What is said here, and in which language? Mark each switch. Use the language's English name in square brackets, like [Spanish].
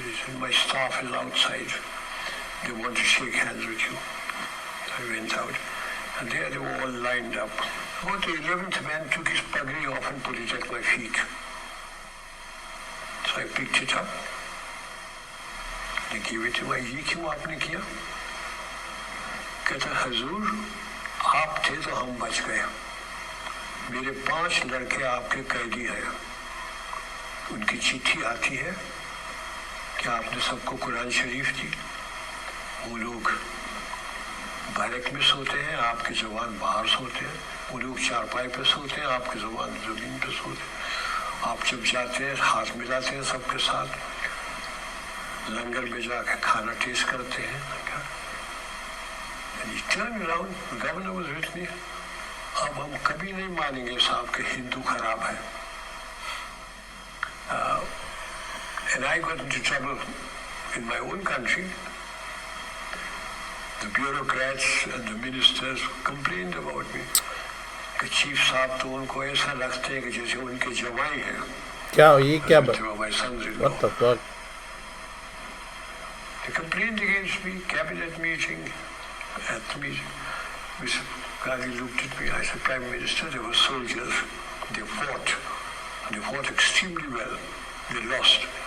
[English] He said, my staff is outside. They want to shake hands with you. I went out. And there they were all lined up. About the 11th man took his pagri off and put it at my feet. So I picked it up. They gave it to my [Hindi] ye kyun aapne kiya? कहता हजूर आप थे तो हम बच गए मेरे 5 लड़के आपके कैदी हैं उनकी चिट्ठी आती है कि आपने सबको कुरान शरीफ दी वो लोग बैरक में सोते हैं आपके जवान बाहर सोते हैं वो लोग चारपाई पे सोते हैं आपके जवान जमीन पे सोते हैं आप जब जाते हैं हाथ मिलाते हैं सबके साथ लंगर में जाकर खाना टेस्ट करते हैं [English] And he turned around, the governor was with me. [Hindi] अब हम कभी नहीं मानेंगे साहब कि हिंदू खराब है. [English] And I got into trouble in my own country. The bureaucrats and the ministers complained about me. [Hindi] कि चीफ साहब तो उनको ऐसा लगते हैं कि जैसे उनके जवाई हैं. क्या ये क्या बात? [English] My sons-in-law. What the fuck? They complained against me, cabinet meeting. At the meeting, Mr. Gandhi looked at me. I said, Prime Minister, they were soldiers. They fought extremely well. They lost.